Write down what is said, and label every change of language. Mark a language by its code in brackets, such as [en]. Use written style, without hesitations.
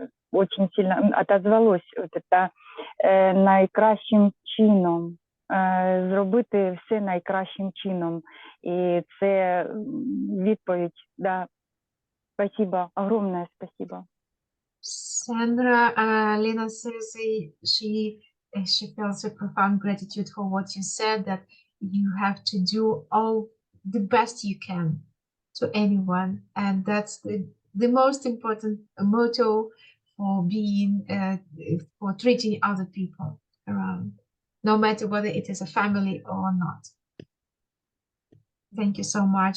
[ru] Очень сильно отозвалось вот это [uk] найкращим чином. Зробити все найкращим чином. І це відповідь, да. [ru] Спасибо, огромное спасибо. [en] Sandra, Lena says she feels a profound gratitude for what you said, that you have to do all the best you can to anyone, and that's the most important motto for being, for treating other people around, no matter whether it is a family or not. Thank you so much.